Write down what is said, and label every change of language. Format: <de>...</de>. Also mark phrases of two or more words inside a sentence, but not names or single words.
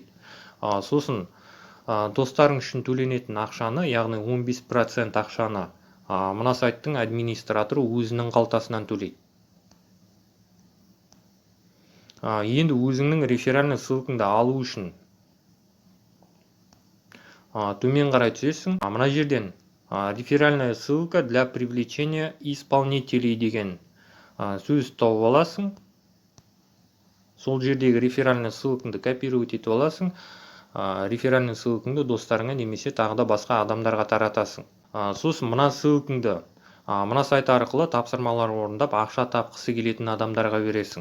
<kk>Сосын достарың үшін төленетін ақшаны, яғни 15% ақшаны мына сайттың администраторы өзінің қалтасынан төлейді. Енді өзіңнің реферальный ссылкаңды алу үшін төмен қарай түсесің. Мына жерден</kk> <ru>реферальная ссылка для привлечения исполнителей</ru> <kk>деген сөз тауып аласың. Сол жердегі реферальный ссылкаңды копировать етіп аласың. Реферальный ссылкаңды достарыңа немесе тағы да басқа адамдарға таратасың. Сосын мына ссылкаңды мына сайт арқылы тапсырмалар орындап ақша тапқысы келетін адамдарға бересің.</kk>